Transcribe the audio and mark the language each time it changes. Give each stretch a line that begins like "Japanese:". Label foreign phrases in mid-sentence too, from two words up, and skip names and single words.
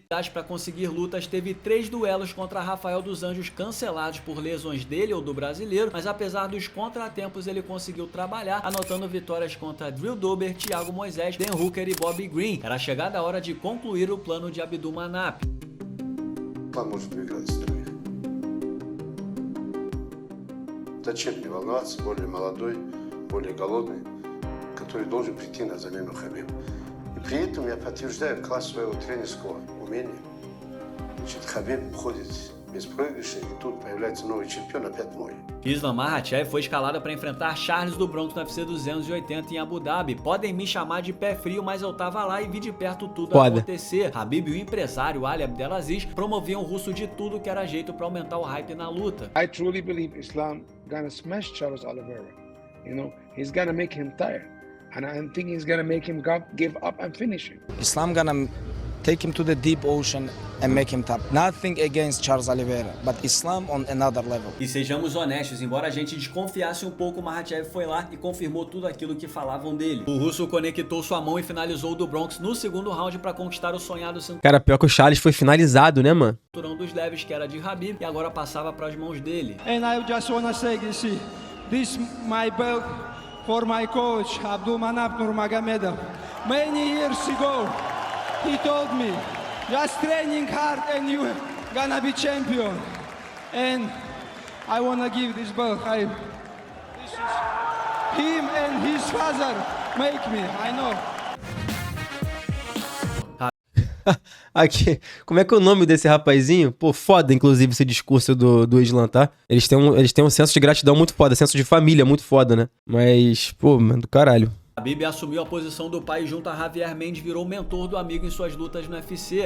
Portuguese: Para conseguir lutas, teve 3 duelos contra Rafael dos Anjos cancelados por lesões dele ou do brasileiro, mas apesar dos contratempos ele conseguiu trabalhar, anotando vitórias contra Drew Dober, Thiago Moisés, Dan Hooker e Bobby Green. Era chegada a hora de concluir o plano de Abdulmanap.
Russian: Зачем не волноваться, более молодой, более голодный, который должен прийти на замену Хабибу. И при этом я подтверждаю класс своего тренерского умения. Значит, Хабиб уходит беспроигрышный, и тут появляется новый чемпион, опять мой.
Portuguese: Islam Makhachev foi escalado para enfrentar Charles do Bronx no UFC 280 em Abu Dhabi. Podem me chamar de pé frio, mas eu tava lá e vi de perto tudo acontecer. Khabib e o empresário Ali Abdelaziz promoviam o russo de tudo que era jeito para aumentar o hype na luta.
English: I truly believe Islam gonna smash Charles Oliveira. You know, he's gonna make him tired. And I think he's gonna make him give up and finish him. Islam gonna take him to the deep ocean and make him top. Nothing against Charles Oliveira, but Islam on another level.
Portuguese: E sejamos honestos, embora a gente desconfiasse um pouco, o Makhachev foi lá e confirmou tudo aquilo que falavam dele. O russo conectou sua mão e finalizou o do Bronx no segundo round para conquistar o sonhado cinturão. Cara, pior que o Charles foi finalizado, né, mano? Dos leves, que era de Khabib, e agora passava para as mãos dele.
English: And I just wanna say this my belt for my coach Abdulmanap Nurmagomedov. Many years ago, he told me, just training hard and you gonna be champion. And I wanna give this belt. This is him and his father make me, I know.
Portuguese: Aqui, como é que é o nome desse rapazinho? Pô, foda, inclusive, esse discurso do Islam, tá? Eles têm um senso de gratidão muito foda, senso de família muito foda, né? Mas, pô, mano, do caralho. Khabib assumiu a posição do pai e junto a Javier Mendes virou mentor do amigo em suas lutas no UFC.